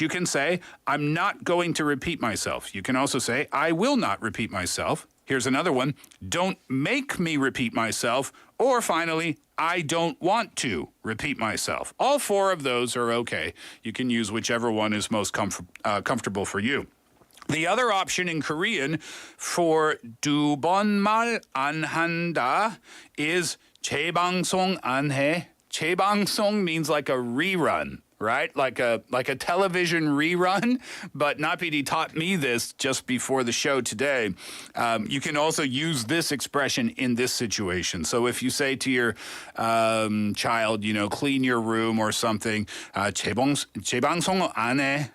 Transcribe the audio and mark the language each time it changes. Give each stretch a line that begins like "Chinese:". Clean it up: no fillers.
English: You can say, I'm not going to repeat myself. You can also say, I will not repeat myself. Here's another one. Don't make me repeat myself. Or finally, I don't want to repeat myself. All four of those are okay. You can use whichever one is most comfortable for you. The other option in Korean for
Korean: 두 번 말 안 한다
English: is
Korean: 재방송 안 해.
English: 재방송 means like a rerun, right? Like a television rerun. But Napidi taught me this just before the show today. You can also use this expression in this situation. So if you say to your child, clean your room or something,
Korean: 재방송 안 해.